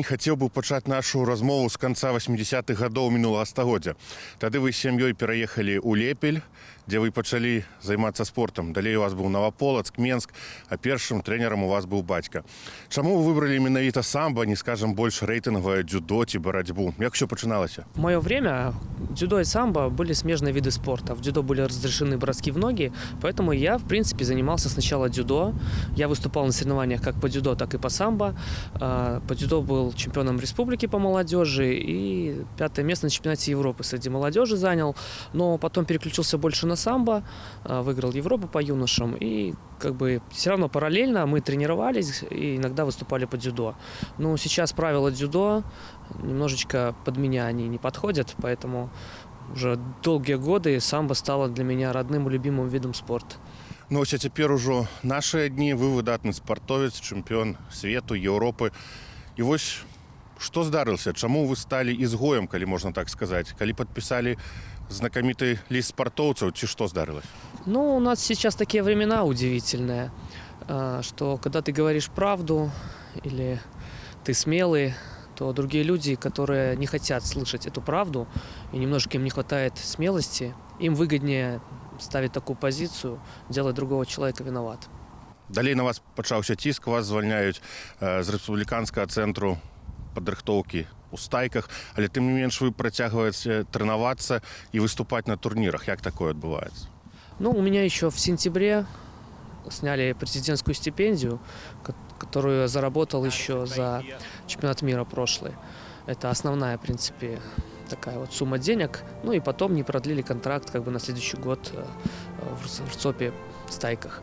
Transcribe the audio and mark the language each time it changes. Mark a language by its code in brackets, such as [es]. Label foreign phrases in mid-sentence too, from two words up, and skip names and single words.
[be] Хацеў бы пачаць нашу размову з канца 80-х гадоў мінулага стагоддзя. Тады вы з сям'ёй пераехалі ў Лепель, дзе вы пачалі займацца спортам. Далей у вас быў Новаполацк, Менск, а першым трэнерам у вас быў бацька. Чаму вы выбралі менавіта самба, не скажам больш рэйтынгавае дзюдо ці барацьбу? Як усё пачыналася? [ru] В мое время дзюдо и самбо были смежные виды спорта. В дзюдо были разрешены броски в ноги, поэтому я, в принципе, занимался сначала дзюдо. Я выступал на соревнованиях как по дзюдо, так и по самбо. По дзюдо был чемпионом республики по молодежи и 5-е место на чемпионате Европы среди молодежи занял. Но потом переключился больше на самбо, выиграл Европу по юношам. И все равно параллельно мы тренировались и иногда выступали по дзюдо. Но сейчас правила дзюдо немножечко под меня они не подходят, поэтому уже долгие годы самбо стало для меня родным и любимым видом спорта. [be] Ну, ось а цяпер ужо нашыя дні, вы выдатны спартовец, чэмпіён свету, Еўропы. І вось што здарылася? Чаму вы сталі ізгоем, калі можна так сказаць? Калі падпісалі знакаміты ліст спартоўцаў, ці што здарылася? [ru] Ну, у нас сейчас такие времена удивительные, что когда ты говоришь правду или ты смелый, то другие люди, которые не хотят слышать эту правду и немножко им не хватает смелости, им выгоднее ставить такую позицию, делать другого человека виноват. [be] Далей на вас пачаўся ціск, вас звальняюць з рэспубліканскага цэнтру падрыхтоўкі ў стайках, але тым не менш вы працягваеце трэнавацца і выступаць на турнірах. Як такое адбываецца? [ru] Ну, у меня еще в сентябре сняли президентскую стипендию, которую я заработал еще за чемпионат мира прошлый. Это основная, в принципе, такая вот сумма денег. Ну и потом не продлили контракт на следующий год в РЦОПе стайках.